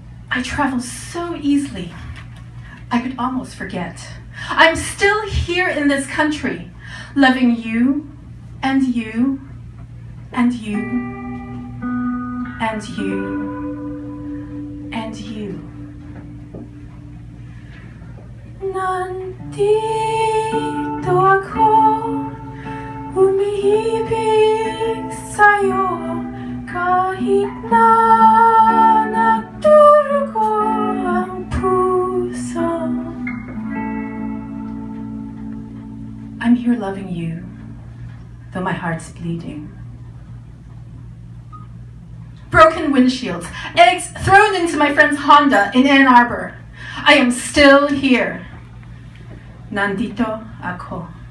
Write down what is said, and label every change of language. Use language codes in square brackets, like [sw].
[en] I travel so easily, I could almost forget. I'm still here in this country, loving you, and you, and you, and you, and you. [tl] Nandito ako, umihibig sa'yo, kahit na nagdurugo ang puso. [en] I'm here loving you, though my heart's bleeding. Broken windshields, eggs thrown into my friend's Honda in Ann Arbor. I am still here. [tl] Nandito ako.